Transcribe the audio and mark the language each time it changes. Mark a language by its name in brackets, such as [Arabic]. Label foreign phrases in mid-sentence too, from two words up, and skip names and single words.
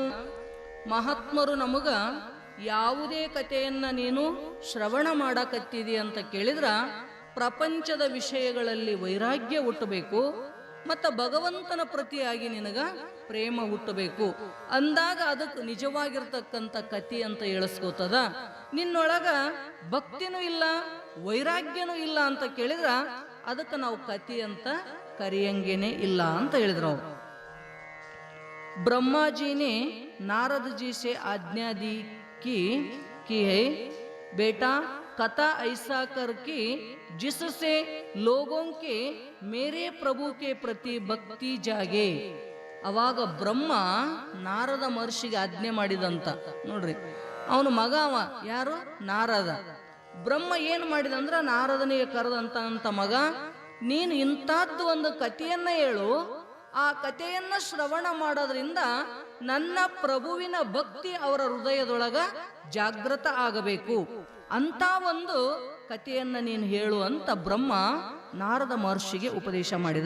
[Kannada] ಮಹಾತ್ಮರು ನಮಗ ಯಾವುದೇ ಕಥೆಯನ್ನ ನೀನು ಶ್ರವಣ ಮಾಡಕತ್ತಿದಿ ಅಂತ ಕೇಳಿದ್ರ ಪ್ರಪಂಚದ ವಿಷಯಗಳಲ್ಲಿ ವೈರಾಗ್ಯ ಹುಟ್ಟಬೇಕು ಮತ್ತು ಭಗವಂತನ ಪ್ರತಿಯಾಗಿ ನಿನಗ ಪ್ರೇಮ ಹುಟ್ಟಬೇಕು ಅಂದಾಗ ಅದಕ್ಕೆ ನಿಜವಾಗಿರ್ತಕ್ಕಂಥ ಕಥೆ ಅಂತ ಹೇಳಿಸ್ಕೋತದ. ನಿನ್ನೊಳಗ ಭಕ್ತಿನೂ ಇಲ್ಲ, ವೈರಾಗ್ಯನೂ ಇಲ್ಲ ಅಂತ ಕೇಳಿದ್ರ ಅದಕ್ಕೆ ನಾವು ಕಥೆ ಅಂತ ಕರೆಯಂಗೇನೆ ಇಲ್ಲ ಅಂತ ಹೇಳಿದ್ರು ಅವರು. [Hindi] ब्रह्मा जी ने नारद जी से आज्ञा दी कि है बेटा कथा ऐसा कर कि जिससे लोगों के मेरे प्रभु के प्रति भक्ति जागे. [Kannada] ಅವಾಗ ಬ್ರಹ್ಮ ನಾರದ ಮಹರ್ಷಿಗೆ ಆಜ್ಞೆ ಮಾಡಿದಂತ ನೋಡ್ರಿ. ಅವನು ಮಗ ಅವ ಯಾರು? ನಾರದ. ಬ್ರಹ್ಮ ಏನು ಮಾಡಿದಂದ್ರ ನಾರದನಿಗೆ ಕರೆದಂತ ಮಗ, ನೀನು ಇಂಥದ್ದು ಒಂದು ಕಥೆಯನ್ನ ಹೇಳು, ಆ ಕಥೆಯನ್ನ ಶ್ರವಣ ಮಾಡೋದ್ರಿಂದ ನನ್ನ ಪ್ರಭುವಿನ ಭಕ್ತಿ ಅವರ ಹೃದಯದೊಳಗ ಜಾಗೃತ ಆಗಬೇಕು, ಅಂತ ಒಂದು ಕಥೆಯನ್ನ ನೀನು ಹೇಳು ಅಂತ ಬ್ರಹ್ಮ ನಾರದ ಮಹರ್ಷಿಗೆ ಉಪದೇಶ ಮಾಡಿದ.